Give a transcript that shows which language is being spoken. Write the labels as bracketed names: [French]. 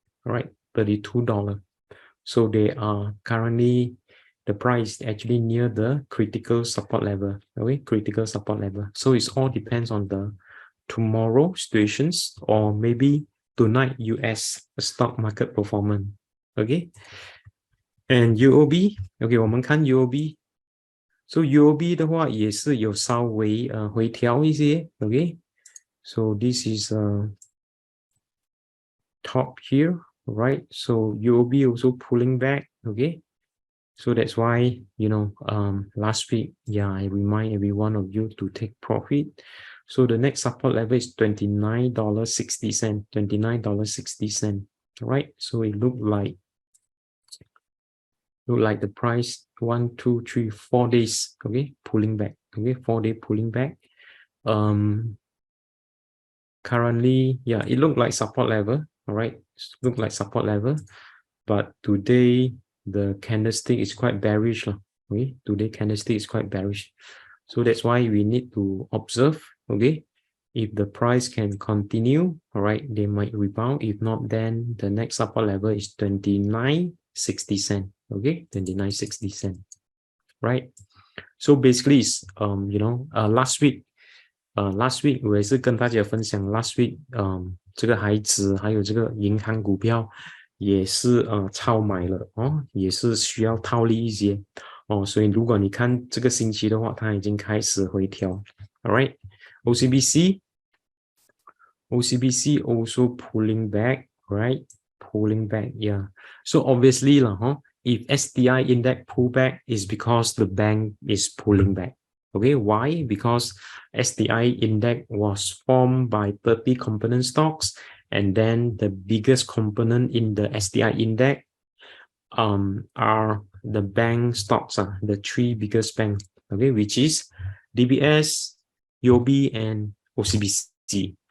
[English] All right, $32. So they are currently, the price actually near the critical support level. Okay, critical support level. So it all depends on the tomorrow situations, or maybe tonight US stock market performance. Okay, and UOB, okay, [Chinese] 我们看 [English] UOB. So [Chinese] UOB 的话也是有稍微回调一些。 [English] Okay, so this is top here, right? So UOB also pulling back. Okay, so that's why, you know, last week, yeah, I remind every one of you to take profit. So the next support level is $29.60, $29.60, right? So it looked like the price 1, 2, 3, 4 days, okay, pulling back. Okay, 4-day pulling back. Currently, yeah, it looked like support level. All right, look like support level, but today the candlestick is quite bearish. Okay, today candlestick is quite bearish. So that's why we need to observe. Okay, if the price can continue, all right, they might rebound. If not, then the next support level is 29.60 cents. Okay, 29.60 cents. Right. So basically, you know, last week [Chinese] 我也是跟大家分享 last week 这个海指还有这个银行股票也是超买了也是需要套利一些所以如果你看这个星期的话，它已经开始回调。 [English] All right, OCBC also pulling back, right? Pulling back, yeah. So obviously if STI index pull back is because the bank is pulling back. Okay, why? Because STI index was formed by 30 component stocks, and then the biggest component in the STI index are the bank stocks, the 3 biggest banks, okay, which is DBS, UOB, and OCBC.